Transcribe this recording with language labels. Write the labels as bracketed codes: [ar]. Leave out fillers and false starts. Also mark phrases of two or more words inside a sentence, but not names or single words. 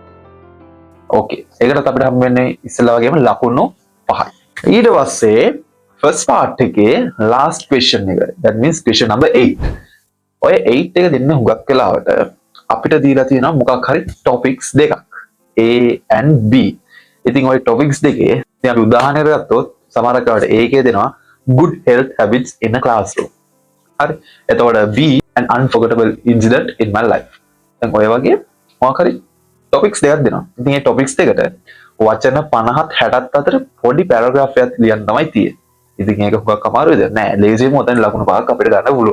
[si] ඕකේ. ඒකටත් අපිට හම් වෙන්නේ ඉස්සෙල්ලා වගේම ලකුණු 5යි. ඊට පස්සේ [en] first part [si] එකේ [en] last question [si] එක. [en] That means question number 8. [si] ඔය 8 එක දෙන්න හුඟක් වෙලාවට අපිට දීලා තියෙනවා මොකක් හරි topics දෙකක්. [en] A and B. [si] ඉතින් ওই topics දෙකේ දැන් අපි උදාහරණයක් ගත්තොත් සමහරක් වෙලාවට A එකේ දෙනවා [en] good health habits in a classroom. [si] හරි. [en] එතකොට B an unforgettable incident in my life. [si] දැන් ඔය වගේ මොකක් හරි topics දෙකක් දෙනවා. ඉතින් මේ topics දෙකට වචන 50ත් 60ත් අතර පොඩි paragraph එකක් ලියන්න තමයි තියෙන්නේ. ඉතින් ඒක හුඟක් අමාරුයිද? නෑ. ලේසියෙන්ම උතෙන් ලකුණු පහක් අපිට ගන්න පුළුවන්.